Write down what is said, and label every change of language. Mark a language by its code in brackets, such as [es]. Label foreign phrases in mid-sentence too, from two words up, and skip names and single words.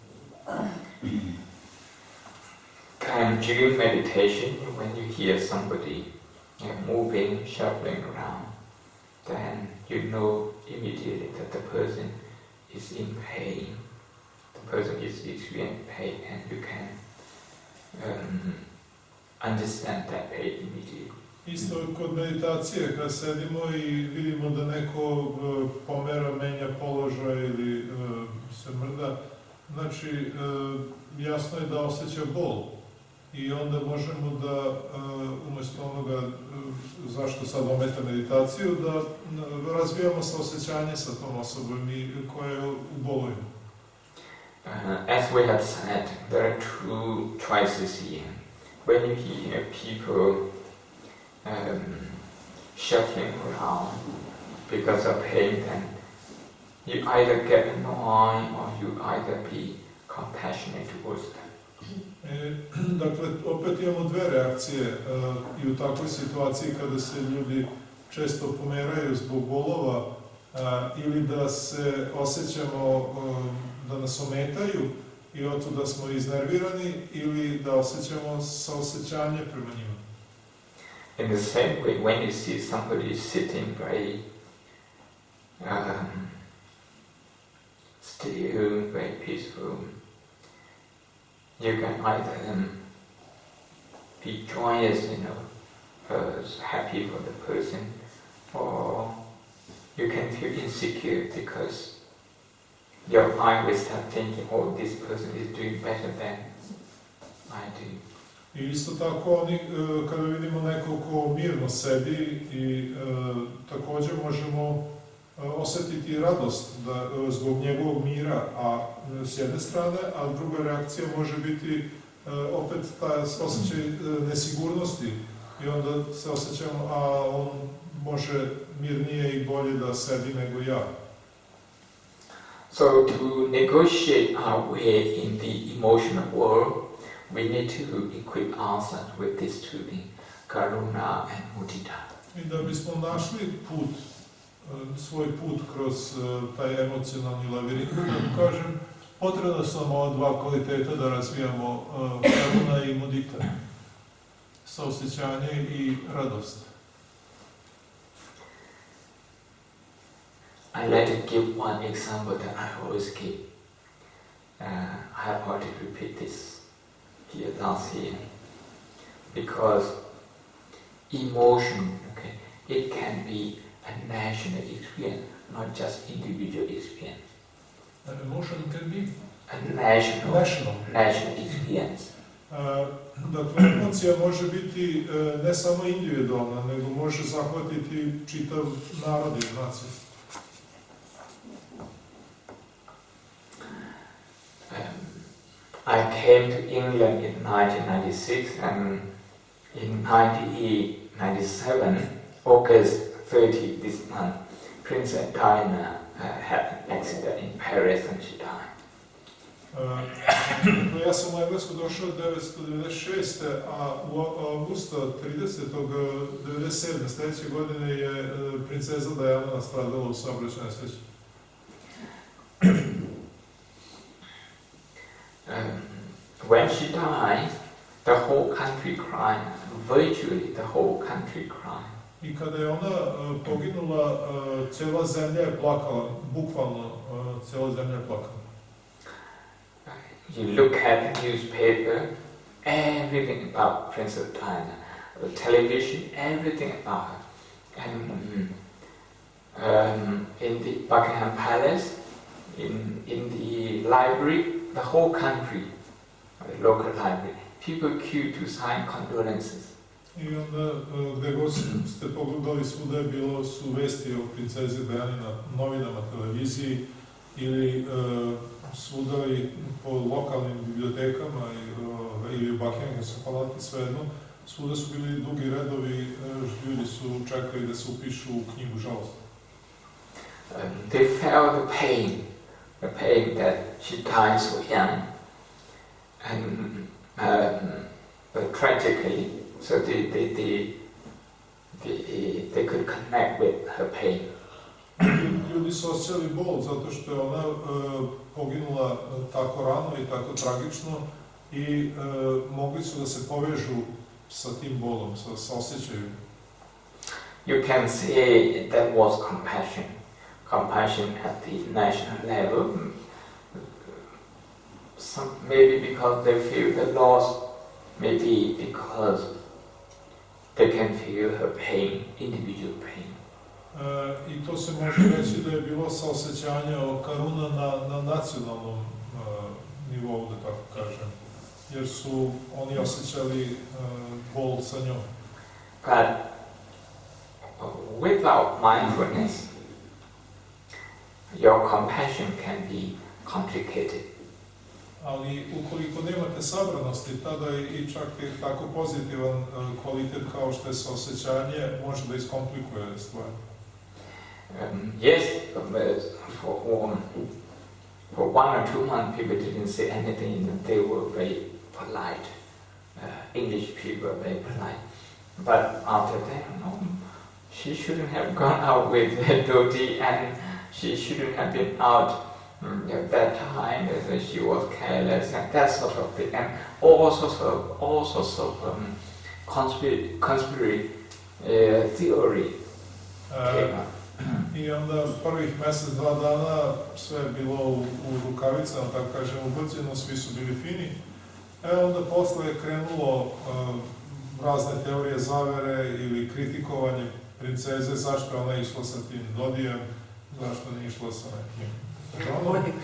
[en] And during meditation, when you hear somebody moving, shuffling around, then you know immediately that the person is in pain. The person is experiencing pain, and you can understand that pain immediately. [sr] Isto kod meditacije, kad sedimo i vidimo da neko pomera, menja položaj ili se mrda, znači jasno je da osjeća bol. I onda možemo da, umjesto onoga zašto sad ometa meditaciju, da razvijamo saosjećanje sa tom osobom koja je u bolovima. [en] As we have said, there are two choices here. When you hear people shuffling around because of pain, then you either get annoyed or you either be compassionate towards them. [sr] Dakle, opet imamo dve reakcije i u takvoj situaciji kada se ljudi često pomeraju zbog bolova ili da se osjećamo da nas ometaju i od da smo iznervirani ili da osjećamo saosjećanje prema njima. [en] In the same way, when you see somebody sitting very still, very peaceful, you can either be joyous, happy for the person, or you can feel insecure because your mind will start thinking, oh, this person is doing better than I do. [sr] I isto tako, kada vidimo nekog ko mirno sedi i također možemo osjetiti radost zbog njegovog mira, a s jedne strane, a druga reakcija može biti opet taj osjećaj nesigurnosti i onda se osjećamo, a on može mirnije i bolje da sedi nego ja. [en] So to negotiate our way in the emotional world, we need to equip ourselves with these two things, karuna and mudita. [sr] I da bismo našli svoj put kroz taj emocionalni lavirint, da kažem, potrebno su nam ova dva kvaliteta da razvijamo karuna i mudita, saosjećanje i radost. [en] I'd like to give one example that I always give. I have already repeated this here last year. because emotion, okay, it can be a national experience, not just individual experience. An emotion can be A national experience. [sr] Dakle, emocija može biti ne samo individualna, nego može zahvatiti čitav narod i naciju. [en] I came to England in 1996, and in 1997, August 30 this month, Princess Diana had an accident in Paris and she died. [sr] Ja sam u Englesku došao 1996. a u avgusta 30.97. sljedeće godine je princeza Diana nastradala u saobraćajnoj nesreći. [en] When she died, the whole country cried, virtually the whole country cried. [sr] I kada je ona poginula, cijela zemlja je plakala, bukvalno cijela zemlja je plakala. [en] You look at the newspaper, everything about Princess Diana, the television, everything about her. And in the Buckingham Palace, in the library, the whole country, the local library, people queue to sign condolences. [sr] I onda, gdje god ste pogledali, svuda je bilo su vesti o princezi Diani na novinama, televiziji ili svuda i po lokalnim bibliotekama ili u Buckinghamskoj palati, svejedno, svuda su bili dugi redovi, ljudi su čekali da se upišu u knjigu žalosti. [en] They felt the pain that she died so young, and but tragically, so they could connect with her pain. [sr] Ljudi su osjećali bol zato što je ona poginula tako rano i tako tragično i mogli su da se povežu sa tim bolom, sa osjećaju. [en] You can say that was compassion at the national level. Maybe because they feel the loss, maybe because they can feel her pain, individual pain. [sr] I to se može reći da je bilo saosjećanje karuna na nacionalnom nivou, da tako kažem, jer su oni osjećali bol sa njom. [en] But without mindfulness, your compassion can be complicated. [sr] Ali ukoliko nemate sabranosti, tada i čak i tako pozitivan kvalitet kao što je saosjećanje može da iskomplikuje stvari. [en] Yes, for 1 or 2 months people didn't say anything, they were very polite. English people were very polite. But after that, no, she shouldn't have gone out with Dodi, and she shouldn't have been out at that time, she was careless and that sort of thing, and all sorts of conspiracy theory came up. [sr] I onda prvih mjesec, 2 dana sve je bilo u rukavicama, tako kažem, ubrđeno, svi su bili fini. Onda posle je krenulo razne teorije zavere ili kritikovanje princeze, zašto je ona išla sa tim Dodijem, zašto nije išla sa nekim Johnom.